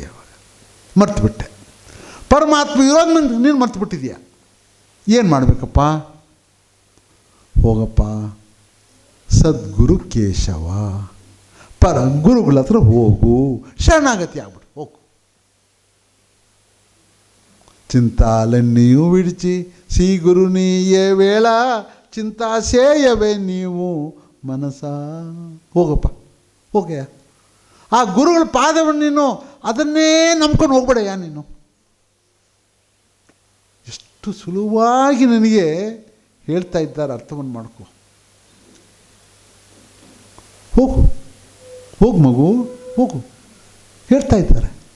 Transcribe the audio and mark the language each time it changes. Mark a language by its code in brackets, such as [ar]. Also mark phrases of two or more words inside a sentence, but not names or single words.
[kn] ಅವಾಗ ಮರ್ತುಬಿಟ್ಟೆ. ಪರಮಾತ್ಮ ಇರೋದು ನೀನು ಮರ್ತುಬಿಟ್ಟಿದೀಯ. ಏನು ಮಾಡಬೇಕಪ್ಪ? ಹೋಗಪ್ಪ ಸದ್ಗುರು ಕೇಶವ ಗುರುಗಳ ಹತ್ರ ಹೋಗು, ಶರಣಾಗತಿ ಆಗ್ಬಿಡು, ಹೋಗು. [te] చింతాలన్నీయు విడిచి శ్రీ గురునీయే వేళ చింతా సేయవే ನೀವು ಮನಸ. [kn] ಹೋಗಪ್ಪ, ಹೋಗಯ್ಯ. ಆ ಗುರುಗಳ ಪಾದವನ್ನು ನೀನು ಅದನ್ನೇ ನಂಬ್ಕೊಂಡು ಹೋಗ್ಬೇಡಯ್ಯ. ನೀನು ಎಷ್ಟು ಸುಲಭವಾಗಿ ನನಗೆ ಹೇಳ್ತಾ ಇದ್ದಾರೆ, ಅರ್ಥವನ್ನು ಮಾಡ್ಕೊ. ಹೋಗು ಮಗು, ಹೋಗು, ಹೇಳ್ತಾ ಇದ್ದಾರೆ.